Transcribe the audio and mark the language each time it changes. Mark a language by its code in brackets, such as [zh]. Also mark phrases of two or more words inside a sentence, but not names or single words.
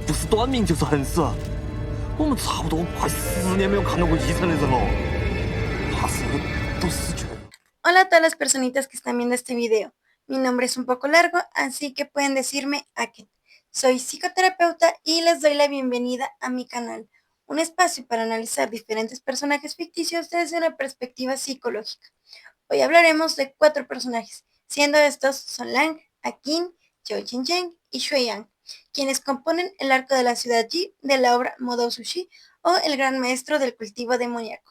[zh] 不是短命就是横死。我们差不多快10年没有看到过医生的人了，怕是都死绝了。 [es] Hola a todas las personitas que están viendo este video. Mi nombre es un poco largo, así que pueden decirme Aket. Soy psicoterapeuta y les doy la bienvenida a mi canal, un espacio para analizar diferentes personajes ficticios desde una perspectiva psicológica. Hoy hablaremos de 4 personajes, siendo estos Son Lang, Akin, Chou Chin-cheng y Shui Yang, quienes componen el arco de la ciudad Yi de la obra Modou Sushi o El Gran Maestro del Cultivo Demoníaco.